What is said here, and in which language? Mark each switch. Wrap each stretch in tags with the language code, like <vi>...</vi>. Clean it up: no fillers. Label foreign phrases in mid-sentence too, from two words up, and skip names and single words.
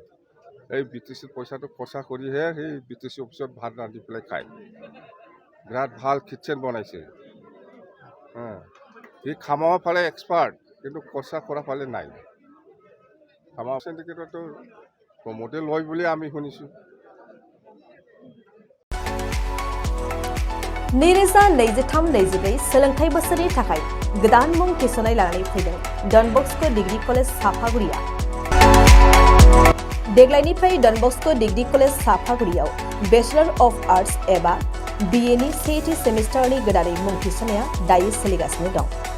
<as>এই BTCৰ পইচাটো খৰচা কৰিহে সেই BTC অফিচত ভাত ৰান্ধি পেলাই খায়। বিৰাট ভাল কিটচেন বনাইছে। সি খামাব ফালে এক্সপাৰ্ট, কিন্তু খৰচা কৰা ফালে নাই। খামাব চেণ্ডিকেটতো প্ৰমোটে লয় বুলি আমি শুনিছোঁ।</as> <brx>नैरोजा 23-24 सोलोंथाइ बोसोरनि थाखाय गोदान मुं थिसननाय लानानै फैदों डन बस्क' डिग्री कलेज साफागुरिया। देग्लायनिफ्राय डन बस्क' डिग्री कलेज साफागुरियाव</brx> <en>Bachelor of Arts</en> <brx>एबा BA नि सेथि सेमिस्टारनि गोदानै मुं थिसननाया दायो सोलिगासिनो दं।</brx>